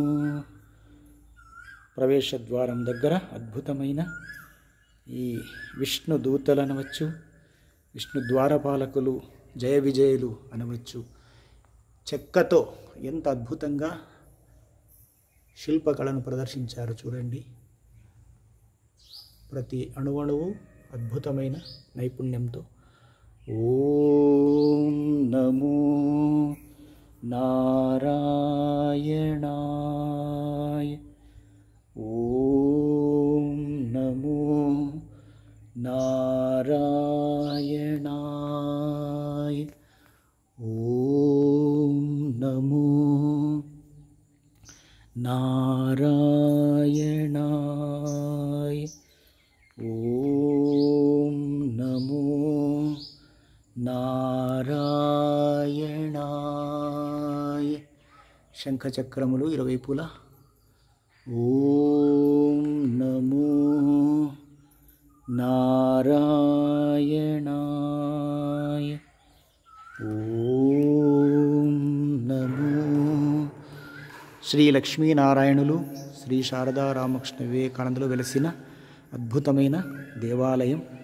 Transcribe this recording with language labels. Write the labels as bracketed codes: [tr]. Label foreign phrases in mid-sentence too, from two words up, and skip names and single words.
[te] ప్రవేశద్వారం దగ్గర అద్భుతమైన ఈ విష్ణు దూతలు అనవచ్చు, విష్ణు ద్వారపాలకులు, జయ విజయులు అనవచ్చు. చెక్కతో ఎంత అద్భుతంగా శిల్పకళను ప్రదర్శించారు చూడండి. ప్రతి అణువణువు అద్భుతమైన నైపుణ్యంతో. [sa] ఓం నమో నారాయణాయ. ఓం నమో నారాయణాయ. ఓం नमो नारायणाय। ॐ नमो నారాయణాయ। [te] శంఖచక్రములు ఇరువైపులా [sa] ఓం నమో నారాయణాయ। ఓం నమో [te] శ్రీ లక్ష్మీనారాయణులు శ్రీ శారదా రామకృష్ణ వివేకానందులు వెలసిన అద్భుతమైన దేవాలయం।